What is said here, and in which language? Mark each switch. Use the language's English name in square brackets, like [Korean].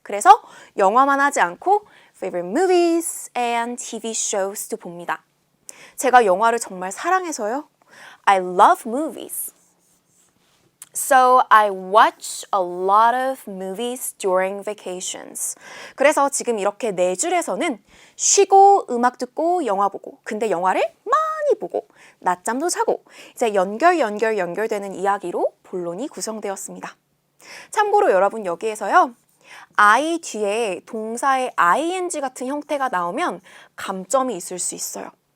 [Korean] 그래서 영화만 하지 않고 [English] favorite movies and TV shows [Korean] 도 봅니다. 제가 영화를 정말 사랑해서요. [English] I love movies. So I watch a lot of movies during vacations. [Korean] 그래서 지금 이렇게 네 줄에서는 쉬고 음악 듣고 영화 보고 근데 영화를 많이 보고 낮잠도 자고 이제 연결되는 이야기로 본론이 구성되었습니다. 참고로 여러분 여기에서요. I 뒤에 동사의 ing 같은 형태가 나오면 감점이 있을 수 있어요.